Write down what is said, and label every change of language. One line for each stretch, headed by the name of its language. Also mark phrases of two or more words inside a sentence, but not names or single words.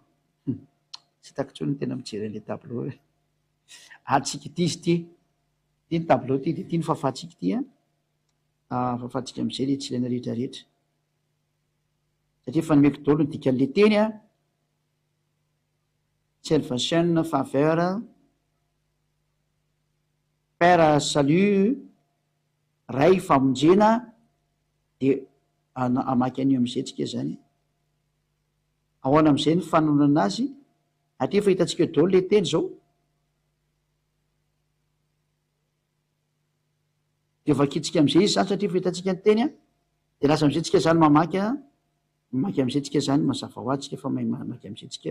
Malagasy: Tsy hitako intsony no tena mijery an'ilay tableau. Tsika ty izy ty. Ty ny tableau ty, de ty ny fafatsika ty a. Fafatsika am'izay le tsy ilaina rehetrarehetra. Satria efa nomeko daholo ny dikan'ilay teny a. Salvation,
French: faveur, père salut,
Malagasy: ray famonjena, de amaky an'io am'izay tsika zany. Ahoana am'izay ny fanonana azy, atria efa hitantsika daholo le teny zao. De vakitsika am'izay izy zany satria efa hitantsika ny teny a, de lasa am'izay tsika zany mamaky am'izay tsika zany mazava ho azy tsika fa mamaky am'izay tsika.